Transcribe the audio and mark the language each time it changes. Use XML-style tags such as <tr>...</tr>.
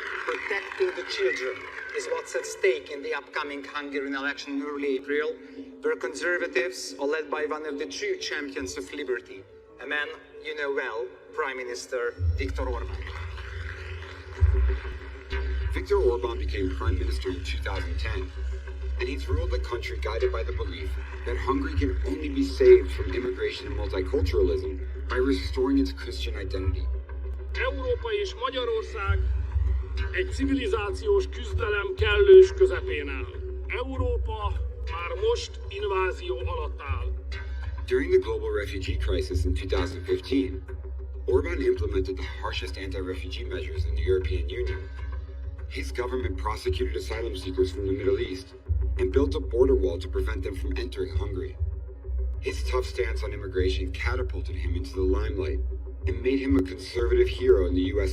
<en>Protecting the children is what's at stake in the upcoming Hungarian election in early April, where conservatives are led by one of the true champions of liberty, a man you know well, Prime Minister Viktor Orban. Viktor Orban became prime minister in 2010, and he's ruled the country guided by the belief that Hungary can only be saved from immigration and multiculturalism by restoring its Christian identity.</en> <hu>Európa és Magyarország egy civilizációs küzdelem kellős közepén áll. Európa már most invázió alatt áll.</hu> <en>During the global refugee crisis in 2015, Orban implemented the harshest anti-refugee measures in the European Union. His government prosecuted asylum seekers from the Middle East and built a border wall to prevent them from entering Hungary. His tough stance on immigration catapulted him into the limelight and made him a conservative hero in the U.S.</en>